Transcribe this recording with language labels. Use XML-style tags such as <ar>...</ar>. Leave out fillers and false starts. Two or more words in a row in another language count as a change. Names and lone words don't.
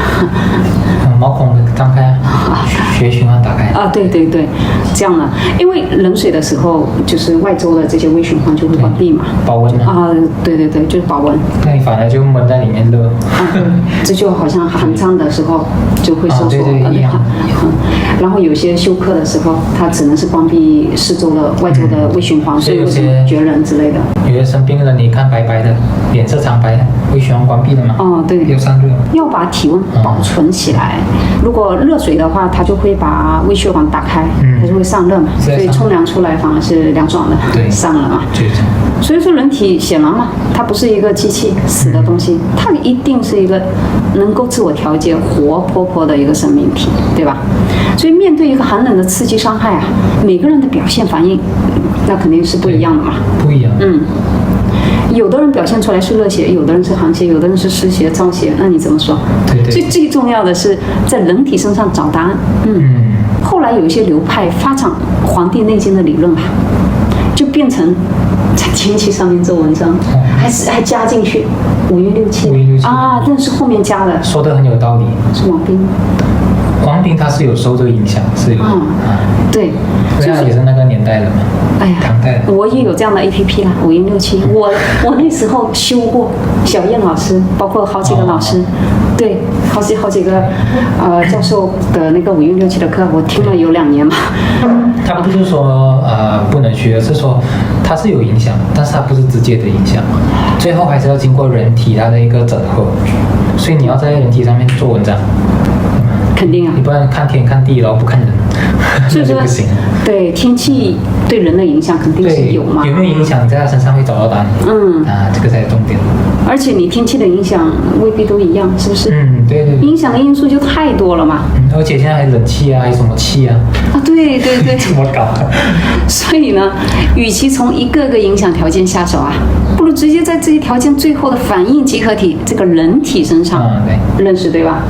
<zh>毛孔張開血液循環打開。對，這樣呢，因為冷水的時候，就是外周的這些微循環就會關閉嘛，保溫對，就是保溫。那你反而就悶在裡面熱。這就好像寒戰的時候就會收縮。然後有些休克的時候，它只能是關閉四周的外周的微循環，所以有些絕人之類的。有些生病了，你看白白的，臉色蒼白，微循環關閉的嘛。哦，对，有散热。要把體溫保存起來。如果熱水的話，它就會把微血管打開，它就會上熱嘛，所以沖涼出來反而是涼爽的，對，上了嘛。所以說人體顯然嘛，它不是一個機器死的東西，它一定是一個能夠自我調節、活潑潑的一個生命體，對吧？所以面對一個寒冷的刺激傷害啊，每個人的表現反應，那肯定是不一樣的嘛。不一樣。有的人表現出來是熱血，有的人是寒血，有的人是濕血、燥血，那你怎麼說？對。所以最重要的是在人體身上找答案。後來有一些流派發展《黃帝內經》的理論吧，就變成在天氣上面做文章，還加進去5運6氣啊，但是後面加的，說得很有道理。是王冰。王冰他是有受这個影響，是有對，就是也是那個年代的嘛。哎呀，唐代的。我也有這樣的 APP 啦，5運6氣。我那時候修過小燕老師，包括好幾個老師，對，好幾個教授的那個5運6氣的課，我聽了有2年嘛。他不是說不能學，是說它是有影響，但是它不是直接的影響，最後還是要經過人體它的一個整合，所以你要在人體上面做文章。肯定啊，你不能看天看地，然後不看人，所以說不行。对天氣對人的影響肯定是有嘛。有沒有影響？你在他身上會找到答案。這個才是重點。而且你天氣的影響未必都一樣，是不是？對。影響的因素就太多了嘛。而且現在還冷氣啊，還有什麼氣啊？對。怎麼搞？所以呢，與其從一個個影響條件下手啊，不如直接在這些條件最後的反應集合體這個人體身上認識，對吧？</zh>